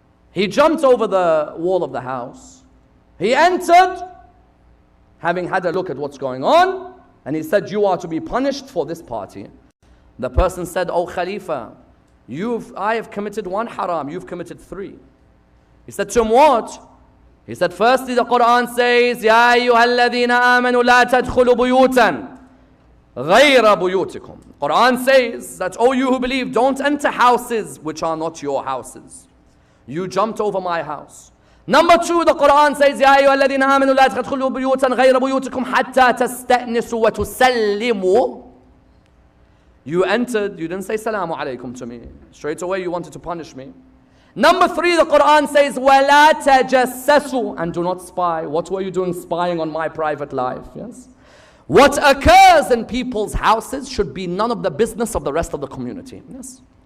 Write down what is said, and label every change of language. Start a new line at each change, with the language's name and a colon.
English: He jumped over the wall of the house. He entered, having had a look at what's going on, and he said, you are to be punished for this party. The person said, oh Khalifa, I have committed 1 haram, you've committed 3. He said to him, what? He said, firstly, the Quran says,
Arabic: يَا أَيُّهَا الَّذِينَ آمَنُوا لَا تَدْخُلُوا بُيُوتًا غَيْرَ بُيُوتِكُمْ.
English: Quran says that, oh, you who believe, don't enter houses which are not your houses. You jumped over my house. Number 2, the Quran says,
Arabic: يَا أَيُّهَا الَّذِينَ آمَنُوا لَا تَدْخُلُوا بُيُوتًا غَيْرَ بُيُوتِكُمْ حَتَّى تَسْتَأْنِسُوا وَتُسَلِّمُوا.
English: You entered, you didn't say salamu alaykum to me. Straight away you wanted to punish me. Number 3, the Quran says,
Arabic: وَلَا تَجَسَّسُوا,
English: and do not spy. What were you doing spying on my private life? Yes. What occurs in people's houses should be none of the business of the rest of the community. Yes.